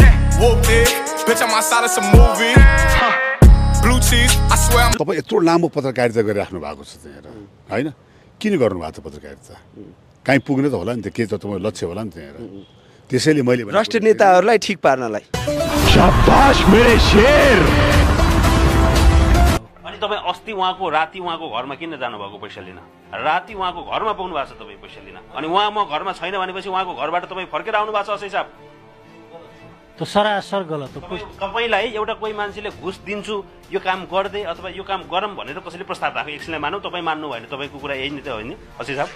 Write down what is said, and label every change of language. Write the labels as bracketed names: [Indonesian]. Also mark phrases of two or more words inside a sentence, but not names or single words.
[Nepali] तपाईँ यत्रो लामो पत्रकारिता गरिराख्नु भएको छ त्यहाँ होइन, किन गर्नुभएको छ पत्रकारिता? कहीँ पुग्ने त होला नि त, के त तपाईँ लक्ष्य होला नि त्यहाँ। त्यसैले मैले भ्रष्ट नेताहरूलाई ठिक पार्नलाई [Hindi] शाबाश मेरे शेर। [Nepali] अनि तपाईँ अस्ति उहाँको राति उहाँको घरमा किन जानुभएको पैसा लिन? राति उहाँको घरमा पाउनु भएको छ तपाईँ पैसा लिन, अनि उहाँ म घरमा छैन भनेपछि उहाँको घरबाट तपाईँ फर्केर आउनु भएको छ असै साहब। त्यो सरासर गलत हो। तपाईँलाई एउटा कोही मान्छेले घुस दिन्छु यो काम गर्दै अथवा यो काम गरौँ भनेर कसैले प्रस्ताव राखेको, एकछिनलाई मानौ तपाईँ मान्नु भएन, तपाईँको कुरा यही नै त होइन असै साहब?